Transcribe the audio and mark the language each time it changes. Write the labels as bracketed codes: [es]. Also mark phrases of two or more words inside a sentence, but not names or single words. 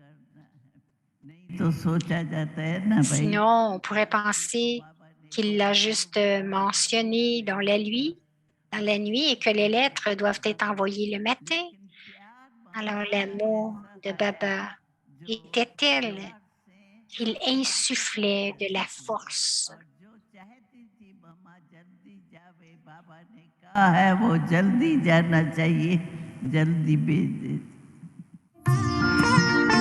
[fr] Sinon, on pourrait penser qu'il l'a juste mentionné dans la nuit et que les lettres doivent être envoyées le matin. Alors l'amour de Baba était tel qu'il insufflait de la force. [hi] है वो जल्दी जाना चाहिए, जल्दी भेज देते।